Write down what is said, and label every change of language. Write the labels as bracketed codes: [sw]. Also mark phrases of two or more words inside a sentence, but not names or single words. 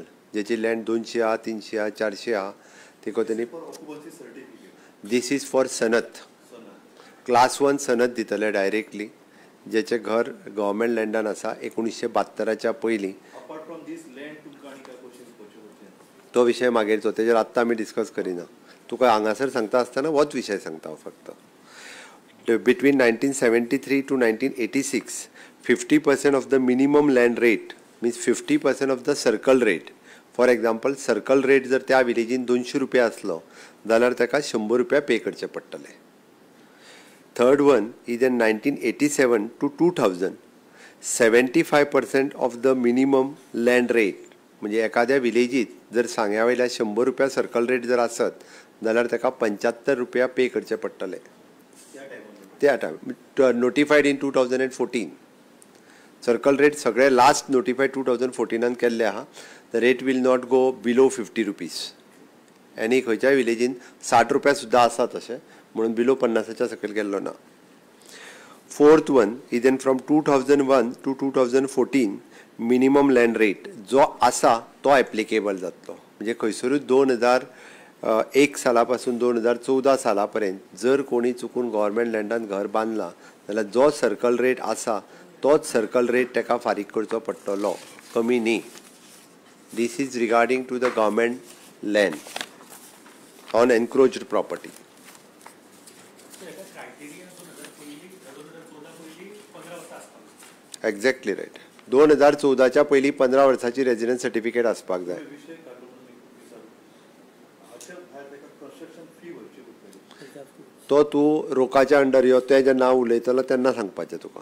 [kok] जेची लँड 200 आहा 300 आहा 400 आहा तिका त्यांनी [en] this is for [kok] सनत क्लास 1 सनत दितले डायरेक्टली जेचे घर गव्हर्मेंट लँडान आसा 1972च्या पयलीं. तो विशय मागीरचो तेजेर आत्तां आमी डिस्कस करिना. तुका हांगासर सांगता आसतना होच विशय सांगता फक्त. [en] Between 1973 to 1986, 50% of the minimum land rate means 50% of the circle rate. [kok] For example, [en] circle rate [kok] जर त्या विलेजीन 200 रुपया असलो जाल्यार ताका 100 रुपया पे करचे पडटले. [en] third one is in 1987 to 2000, 75% of the minimum land rate [kok] म्हणजे एखाद्या विलेजीत जर सांग्या वयल्या 100 रुपया [en] circle rate [kok] जर आसत जाल्यार ताका 75 रुपया पे करचे पडटले. [en] त्या time notified in 2014. circle rate [kok] सगळे [en] last notified [kok] 2014 केल्ले आहा. [en] the rate will not go below 50 rupees. [kok] आनी खंयच्याय विलेजीन 60 रुपया सुद्दां आसा तशें म्हणून बिलो 50च्या सकयल गेल्लो ना. [en] fourth one is in from 2001 to 2014 minimum land rate [kok] जो आसा तो [en] एप्लिकेबल जातलो. [kok] म्हणजे खंयसरूच 2001 साला पासून 2014 साला पर्यंत जर कोणी चुकून गव्हर्मेंट लँडान घर बांदला जाल्यार जो [en] circle rate [kok] आसा तोच [en] circle rate [kok] ताका फारीक करचो पडटलो, कमी न्ही. [en] this is regarding to the government land on encroached property. exactly right. [kok] 2014च्या पयलीं 15 वर्साची [en] residence certificate [kok] आसपाक जाय. तो तूं रोकाच्या अंडर यो ते जेन्ना हांव उलयतलो तेन्ना सांगपाचें तुका.